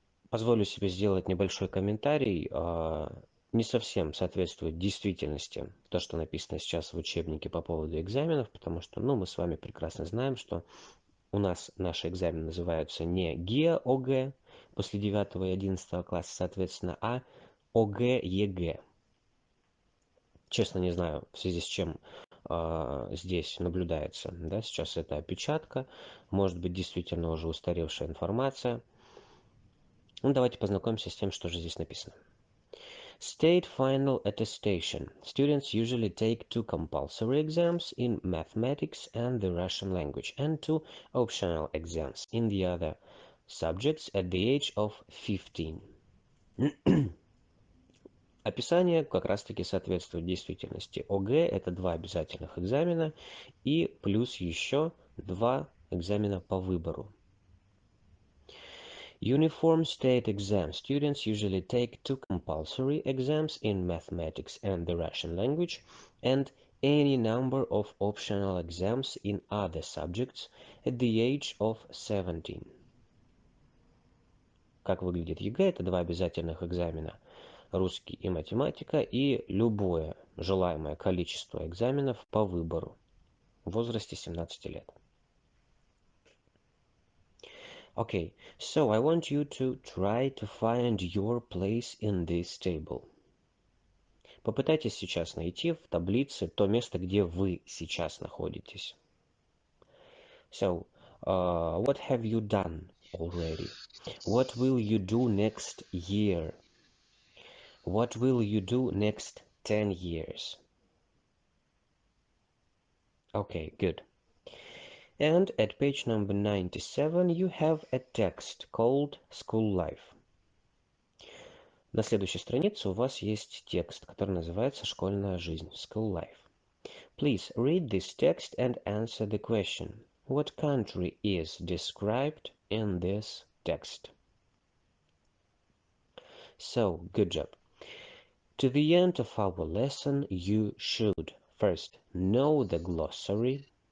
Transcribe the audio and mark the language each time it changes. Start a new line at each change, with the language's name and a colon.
Russian: Позволю себе сделать небольшой комментарий. Не совсем соответствует действительности то, что написано сейчас в учебнике по поводу экзаменов, потому что, мы с вами прекрасно знаем, что у нас наши экзамены называются не ГИА, ОГЭ после 9 и 11 класса, соответственно, а ОГЭ, ЕГЭ. Честно не знаю, в связи с чем здесь наблюдается. Да, сейчас это опечатка, может быть, действительно уже устаревшая информация. Давайте познакомимся с тем, что же здесь написано.
English: State final attestation. Students usually take 2 compulsory exams in mathematics and the Russian language and 2 optional exams in the other subjects at the age of 15.
Russian: Описание как раз-таки соответствует действительности. ОГЭ – это 2 обязательных экзамена и плюс еще 2 экзамена по выбору.
English: Uniform state exam. Students usually take 2 compulsory exams in mathematics and the Russian language and any number of optional exams in other subjects at the age of 17.
Russian: Как выглядит ЕГЭ? Это 2 обязательных экзамена. Русский и математика, и любое желаемое количество экзаменов по выбору в возрасте 17 лет.
English: Okay, so I want you to try to find your place in this table.
Russian: Попытайтесь сейчас найти в таблице то место, где вы сейчас находитесь.
English: So, what have you done already? What will you do next year? What will you do next 10 years? Okay, good. And at page number 97 you have a text called School Life.
Russian: На следующей странице у вас есть текст, который называется «Школьная жизнь» School Life.
English: Please read this text and answer the question. What country is described in this text? So, good job. To the end of our lesson, you should first know the glossary.